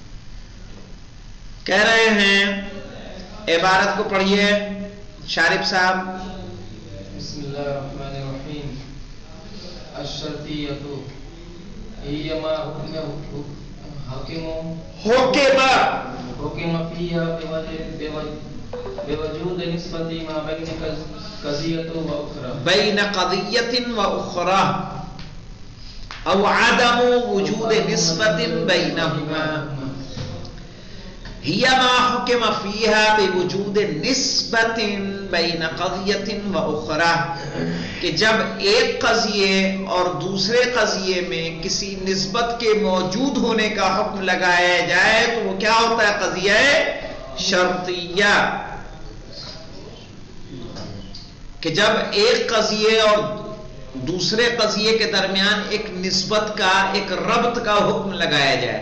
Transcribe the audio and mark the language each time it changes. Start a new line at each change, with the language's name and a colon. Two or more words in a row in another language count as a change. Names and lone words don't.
Urdu: کہہ رہے ہیں، عبارت کو پڑھیے شارف صاحب۔
Arabic: بسم اللہ الرحمن الرحیم۔ الشرطیۃ ہی ما حکم فیہا بوجود نسبت ما بین قضیۃ و اخرى، بین قضیۃ و اخرى، او عدم وجود نسبت بینہما، ہی ما حکم فیہا بوجود نسبت بین قضیۃ و اخرى،
Urdu: کہ جب ایک قضیے اور دوسرے قضیے میں کسی نسبت کے موجود ہونے کا حکم لگایا جائے تو وہ کیا ہوتا ہے؟ قضیہ شرطیہ۔ کہ جب ایک قضیے اور دوسرے قضیے کے درمیان ایک نسبت کا، ایک ربط کا حکم لگایا جائے۔